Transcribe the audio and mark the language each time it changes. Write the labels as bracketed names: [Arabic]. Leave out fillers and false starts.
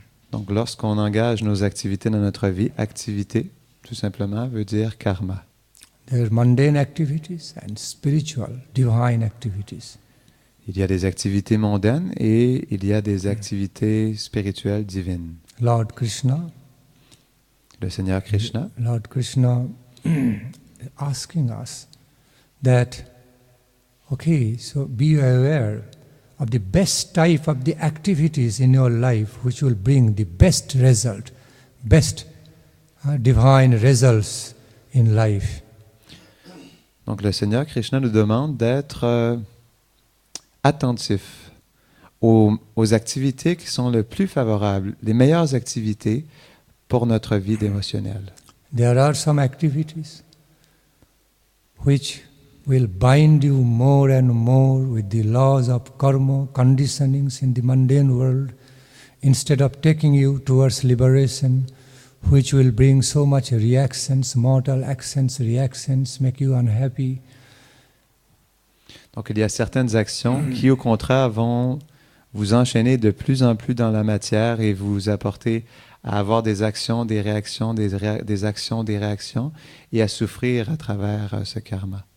[French] Donc, lorsqu'on engage nos activités dans notre vie, activité, tout simplement, veut dire karma. [English] There are mundane activities and spiritual, divine activities. [French] Il y a des activités mondaines et il y a des activités spirituelles divines. [English] Lord Krishna, [French] Le Seigneur Krishna, [English] Lord Krishna asking us that, okay, so be aware of the best type of the activities in your life which will bring the best result, best divine results in life. [French] Donc le Seigneur Krishna nous demande d'être attentifs aux activités qui sont le plus favorables, les meilleures activités pour notre vie dévotionnelle. [English] There are some activities which will bind you more and more with the laws of karma, conditionings in the mundane world, instead of taking you towards liberation, which will bring so much reactions, mortal actions, reactions, make you unhappy. [French] Donc il y a certaines actions qui au contraire vont vous enchaîner de plus en plus dans la matière et vous apporter à avoir des actions, des réactions, des actions, des réactions et à souffrir à travers ce karma.